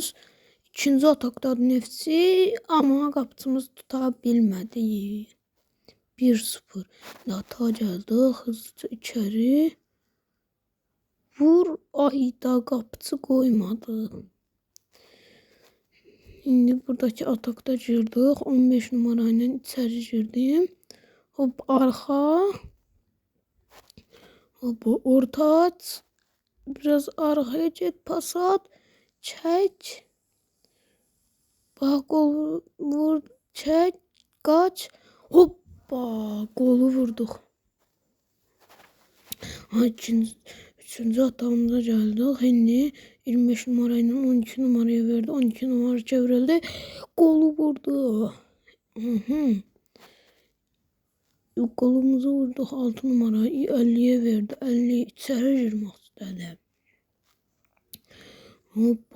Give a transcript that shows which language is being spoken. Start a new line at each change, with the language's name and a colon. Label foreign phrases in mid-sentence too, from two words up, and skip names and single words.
Azerbaijani: İkinci atakdadır Neftçi, amma qapıçımız tuta bilmədi. 1-0. Atağa gəldi.
Turkish: Hızlıca içeri. Vur.
Azerbaijani: Ayda qapıçı qoymadı. İndi buradaki atakda girdik.
Turkish: 15 numarayla içeri girdim.
Azerbaijani: Hop arxa. Hop orta aç.
Turkish: Biraz arkaya get, pas at.
Azerbaijani: Çək. Bax gol vur. Çək. Qaç. Hoppa. Golu vurduq. Üçüncü atağımıza gəldik.
Turkish: Şimdi 25 numarayla 12 numaraya verdi.
Azerbaijani: 12 numara çevrildi. Golu vurdu. Golumuzu vurduk.
Turkish: 6 numarayı 50'ye verdi. 50
Azerbaijani: içeri girmək istədi. Hoppa.